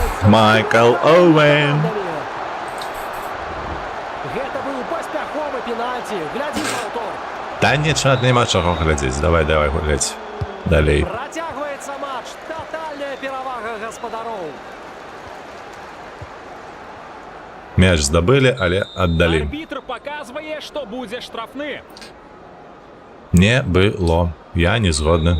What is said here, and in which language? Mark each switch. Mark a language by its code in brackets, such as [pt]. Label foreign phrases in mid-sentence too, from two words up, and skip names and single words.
[be] Майкл Оуэн. Гэта быў паспяховы пенальці. Глядзі паўтор. [uk] Та нічого, нема чого глядзець. [be] Давай гуляць. Далей. Працягваецца матч. Татальная перавага гаспадароў. Мяч здабылі, але аддалі. Арбітр показвае, што будзе штрафны. Не было. Я не згодны.